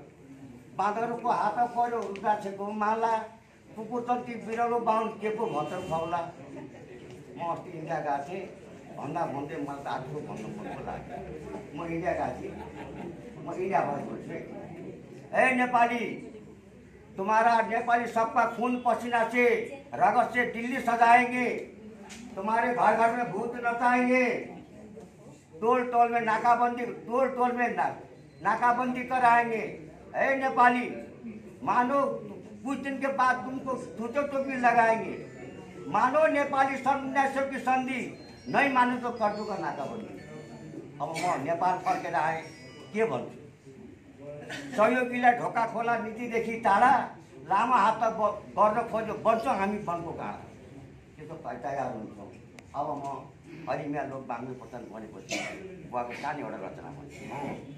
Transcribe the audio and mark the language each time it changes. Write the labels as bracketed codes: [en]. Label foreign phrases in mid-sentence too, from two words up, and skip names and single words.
[ne] बाँदरको हात पर्यो रुद्राक्षको माला, कुकुरतन्ती बिरालो बाहुन के पो भन्छ खौला। म अस्ति इन्डिया गएको थिएँ, भन्दा भन्दै मलाई त आठो भन्नु मन लाग्यो। म इन्डिया गएको थिएँ, म इन्डिया भएको छु। [hi] ए नेपाली, तुम्हारा नेपाली सबका खून पसीना से रगत से दिल्ली सजाएंगे। तुम्हारे घर घर में भूत नचाएंगे। टोल टोल में नाकाबंदी, टोल टोल में नाकाबंदी कराएंगे। ए नेपाली, मानो कुछ दिन के बाद तुमको धोती टोपी लगाएंगे। मानो नेपाली सन 1900 की संधि, नहीं मानो तो कर दूंगा नाकाबंदी। [ne] अब म नेपाल फर्केर आएँ, के भन्छु? सहयोगीलाई ढोका खोला नीतिदेखि टाढा, लामो हात गर्न खोज्यो बन्छ हामी वनको काँडा। त्यो त तयार हुन्छौँ। अब म हरिमिया लोक बाङ्गे पतन भनेपछि बुवाको सानो एउटा रचना भन्छु।